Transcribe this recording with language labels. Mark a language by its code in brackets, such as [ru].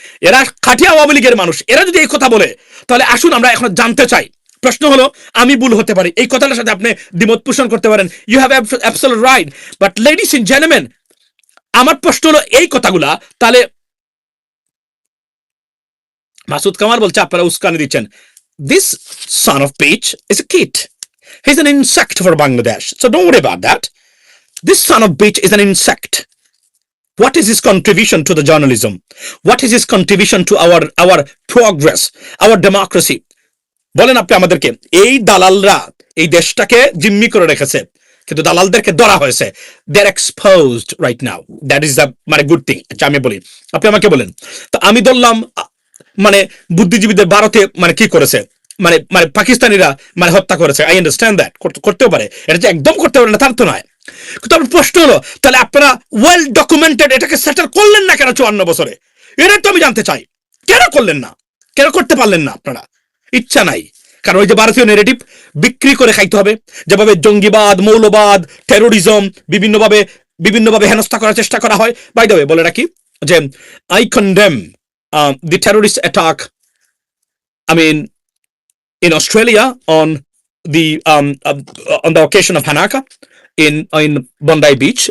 [bn] এরা খাঁটি আওয়ামী লীগের মানুষ, এরা যদি এই কথা বলে, তাহলে আসুন আমরা এখন জানতে চাই। প্রশ্ন হলো, আমি ভুল হতে পারি, এই কথাটার সাথে আপনি দ্বিমত পোষণ করতে পারেন, [en] you have absolute right, but ladies and gentleman, [bn] আমার প্রশ্ন হলো এই কথাগুলা, তাহলে মাসুদ কামাল বলছে আপনারা উস্কানি দিচ্ছেন। [en] This son of Peach is a kid. He's an insect for Bangladesh. So don't worry about that. This son of Peach is an insect. What is his contribution to the journalism? What is his contribution to our progress, our democracy? [bn] বলেন আপনি আমাদেরকে। এই দালালরা এই দেশটাকে জিম্মি করে রেখেছে, কিন্তু দালালদেরকে ধরা হয়েছে। [en] They are exposed right now, that is the মানে good thing. [bn] আচ্ছা আমি বলি, আপনি আমাকে বলেন, তো আমি ধরলাম মানে বুদ্ধিজীবীদের ভারতে মানে কি করেছে, মানে পাকিস্তানিরা মানে হত্যা করেছে। [en] I understand that, [bn] করতেও পারে, এটা যে একদম করতে পারে না তার তো নয়। কিন্তু আমার প্রশ্ন হলো, তাহলে আপনারা [en] well documented [bn] এটাকে সেটেল করলেন না কেন 54 বছরে? এটা তো আমি জানতে চাই, কেন করলেন না, কেন করতে পারলেন না? আপনারা ইচ্ছা নাই, কারণ ওই যে ভারতীয় নেগেটিভ বিক্রি করে খাইতে হবে, যেভাবে জঙ্গিবাদ, মৌলবাদ, টেরোরিজম বিভিন্নভাবে হেনস্থা করার চেষ্টা করা হয়। [en] by the way [bn] বলে রাখি যে [en] I condemn the terrorist attack, I mean, in Australia on the occasion of Hanaka in Bondi Beach.